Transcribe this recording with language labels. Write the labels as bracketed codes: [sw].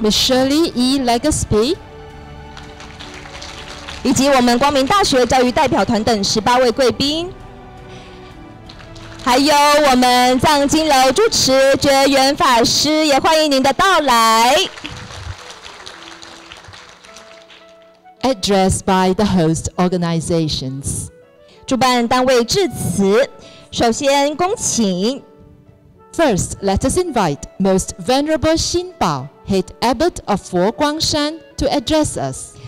[en] Ms. Shirley E. Legaspi. [zh] 以及我们光明大学教育代表团等18位贵宾，还有我们藏经楼主持觉元法师，也欢迎您的到来。 [en] addressed by the host organizations. [zh] 主办单位致辞，首先恭请 [en] First, let us invite Most Venerable Xin Bao, Head Abbot of Fo Guangshan, to address us.